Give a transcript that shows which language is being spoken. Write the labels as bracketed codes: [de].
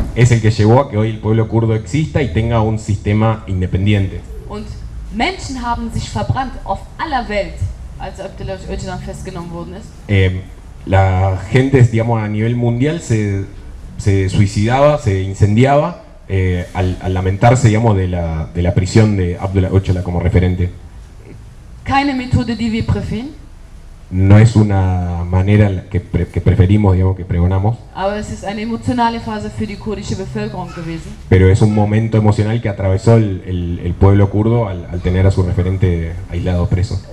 [es] Es el que llevó a que hoy el pueblo kurdo exista y tenga un sistema independiente. [de] Und Menschen haben sich verbrannt auf aller Welt, als Abdullah Öcalan festgenommen worden ist. [es] La gente, digamos, a nivel mundial se suicidaba, se incendiaba al lamentarse, digamos, de la prisión de Abdullah Öcalan como referente. [de] Keine Methode, die wir preferieren. [es] No es una manera que preferimos, digamos, que pregonamos. [de] Aber es ist eine emotionale Phase für die kurdische Bevölkerung gewesen. [es] Pero es un momento emocional que atravesó el pueblo kurdo al tener a su referente aislado, preso.